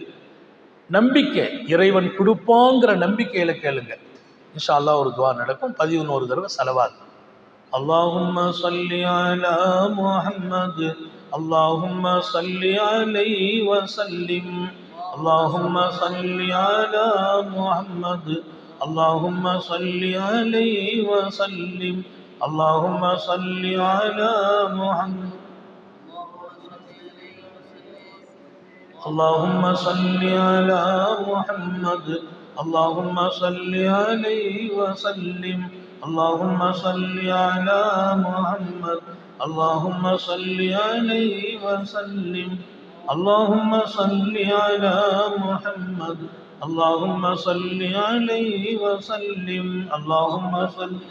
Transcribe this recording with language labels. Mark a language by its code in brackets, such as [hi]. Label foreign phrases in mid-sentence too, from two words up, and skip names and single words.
[ta] நம்பிக்கை இறைவன் கொடுப்பாங்கிற நம்பிக்கையில கேளுங்க. [ar] إن شاء الله [ta] ஒரு துஆ நடக்கும். 11 தடவை ஸலவாத். [ar] اللهم صل على محمد اللهم صل عليه وسلم اللهم صل على محمد اللهم صل عليه وسلم اللهم صل على محمد اللهم صل على محمد اللهم صل عليه وسلم اللهم صل على محمد اللهم صل عليه وسلم اللهم صل على محمد اللهم صل عليه وسلم اللهم صل